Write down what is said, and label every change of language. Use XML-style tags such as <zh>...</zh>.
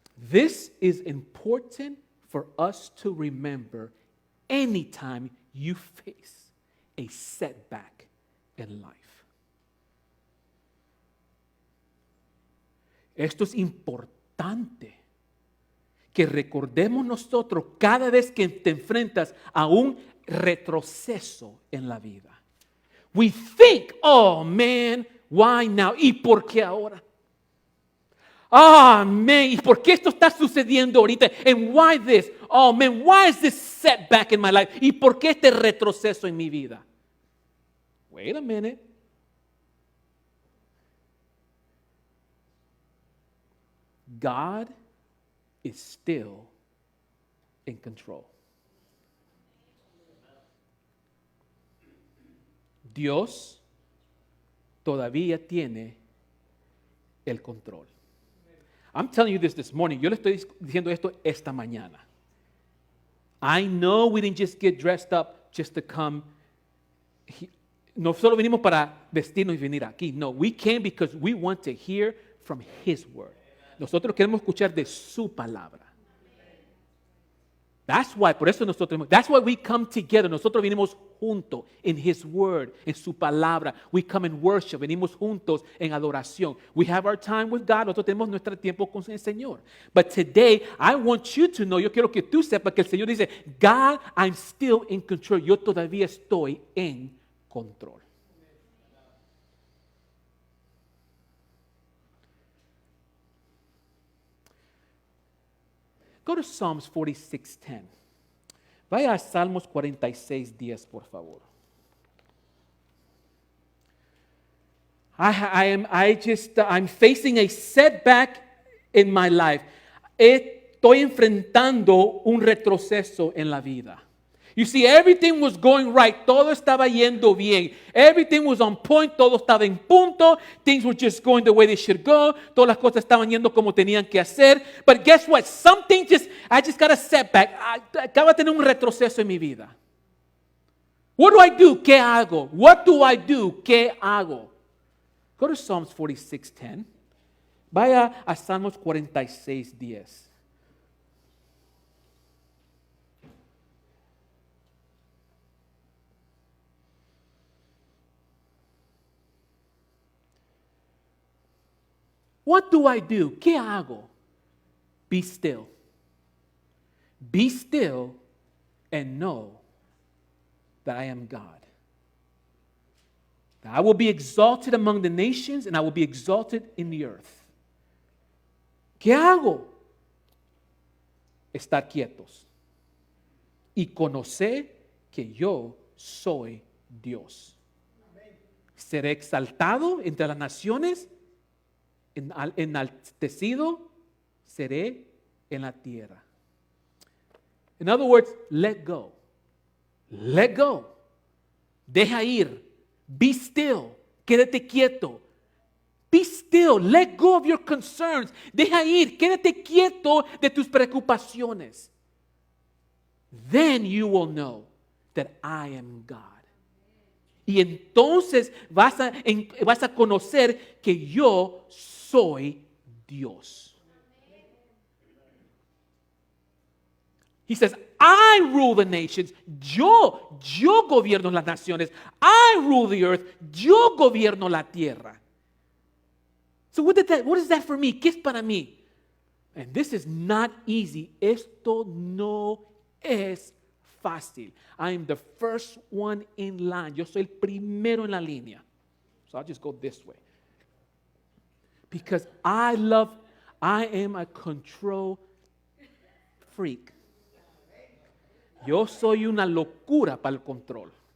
<en>This is important for us to remember anytime you face a setback in life.</en> <es>Esto es importante que recordemos nosotros cada vez que te enfrentas a un retroceso en la vida.</es> <en>We think, oh man, why now?</en> <es>¿Y por qué ahora?</es> <en>Oh man,</en> <es>¿y por qué esto está sucediendo ahorita?</es> <en>And why this? Oh man, why is this setback in my life?</en> <es>¿Y por qué este retroceso en mi vida?</es> <en>Wait a minute. God is still in control.</en> <es>Dios todavía tiene el control.</es> <en>I'm telling you this morning.</en> <es>Yo le estoy diciendo esto esta mañana.</es> <en>I know we didn't just get dressed up just to come.</en> <es>No solo venimos para vestirnos y venir aquí.</es> <en>No, we came because we want to hear from His word.</en> <es>Nosotros queremos escuchar de su palabra.</es> <en>That's why,</en> <es>por eso</es> <en>that's why we come together.</en> <es>Nosotros venimos juntos</es> <en>in His word,</en> <es>en su palabra.</es> <en>We come and worship.</en> <es>Venimos juntos en adoración.</es> <en>We have our time with God. Nosotros tenemos nuestro tiempo con el Señor. But today, I want you to know,</en> <es>yo quiero que tú sepas que el Señor dice,</es> <en>God, I'm still in control.</en> <es>Yo todavía estoy en control.</es> <en>Go to Psalms 46:10.</en> <es>Vaya a Salmos 46:10, por favor.</es> <en>I'm facing a setback in my life.</en> <es>Estoy enfrentando un retroceso en la vida.</es> <en>You see, everything was going right.</en> <es>Todo estaba yendo bien.</es> <en>Everything was on point.</en> <es>Todo estaba en punto.</es> <en>Things were just going the way they should go.</en> <es>Todas las cosas estaban yendo como tenían que hacer.</es> <en>But guess what? I just got a setback.</en> <es>Acaba de tener un retroceso en mi vida.</es> <en>What do I do?</en> <es>¿Qué hago?</es> <en>What do I do? ¿Qué hago? Go to Psalms 46:10.</en> <es>Vaya a Salmos 46:10.</es> <en>What do I do?</en> <es>¿Qué hago?</es> <en>Be still. Be still and know that I am God. That I will be exalted among the nations and I will be exalted in the earth.</en> <es>¿Qué hago? Estar quietos y conocer que yo soy Dios. Seré exaltado entre las naciones enaltecido seré en la tierra.</es> <en>In other words, let go. Let go.</en> <es>Deja ir.</es> <en>Be still.</en> <es>Quédate quieto.</es> <en>Be still. Let go of your concerns.</en> <es>Deja ir. Quédate quieto de tus preocupaciones.</es> <en>Then you will know that I am God.</en> <es>Y entonces vas a conocer que yo soy Dios.</es> <en>He says, I rule the nations.</en> <es>Yo gobierno las naciones.</es> <en>I rule the earth.</en> <es>Yo gobierno la tierra.</es> <en>So what is that for me?</en> <es>¿Qué es para mí?</es> <en>And this is not easy.</en> <es>Esto no es fácil.</es> <en>I am the first one in line.</en> <es>Yo soy el primero en la línea.</es> <en>So I'll just go this way. Because I am a control freak.</en> <es>Yo soy una locura para el control.</es>